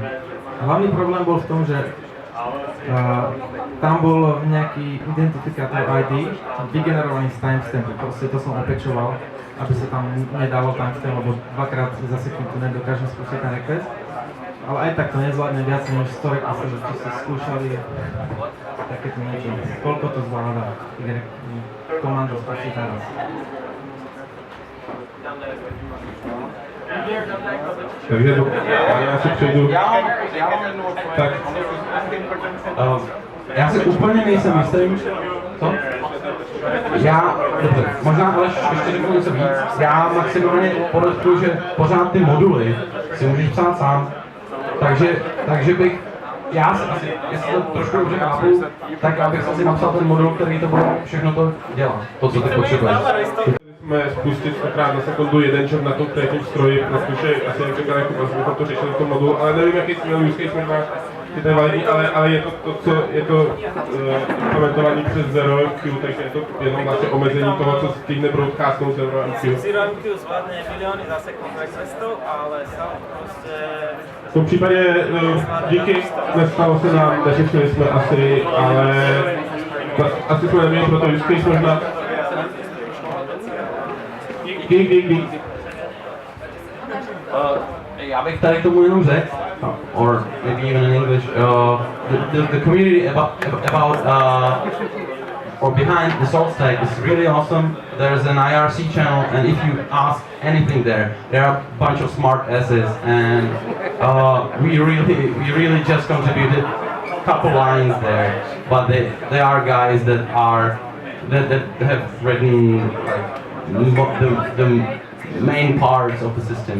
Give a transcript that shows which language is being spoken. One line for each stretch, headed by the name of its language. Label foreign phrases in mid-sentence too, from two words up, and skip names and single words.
Slovak: Hlavný problém bol v tom, že tam bol nejaký identifikátor ID vygenerovaný z timestampu, proste to som opečoval, aby sa tam nedalo timestamp, lebo dvakrát za sekundu nedokážem spustiť ten request. Ale aj tak to nezvládne viac než 100 requestov, že ste skúšali takéto niečo. Koľko to zvláda komando spustiť naraz?
Czech: Takže já si přejdu. Tak. Já si úplně nejsem jistý. Co? Dobře, možná Aleš ještě řeknu něco víc. Já maximálně podotknu, že pořád ty moduly si můžeš psát sám. Takže bych, já si asi, jestli to trošku dobře chápu, tak já bych si napsal ten modul, který to bude všechno to dělá. To, co ty potřebuješ. Jsme spustit 100krát za sekundu jeden job na tom konkrétním stroji, protože asi jak říkal Jakub, jsme to řešili v tom modulu, ale nevím, jaký jsme
English: use case
Czech: možná je validní, ale je to co je to implementovaný přes Zero MQ, takže je to jenom vlastně omezení toho, co stihne broadcastnout Zero MQ.
Slovak: Zero MQ zvládne milióny za sekundu requestov, ale Salt prostě...
Czech: V tom případě díky, nestalo se nám, neřešili jsme asi, ale asi jsme neměli pro to
English: use case
Czech: možná. Dík. Já bych tady k tomu jenom řekl,
English: or maybe even in English, the community about or behind the SaltStack is really awesome. There's an IRC channel, and if you ask anything there are a bunch of smart asses, and we really just contributed a couple lines there, but they are guys that have written like the main parts of the system.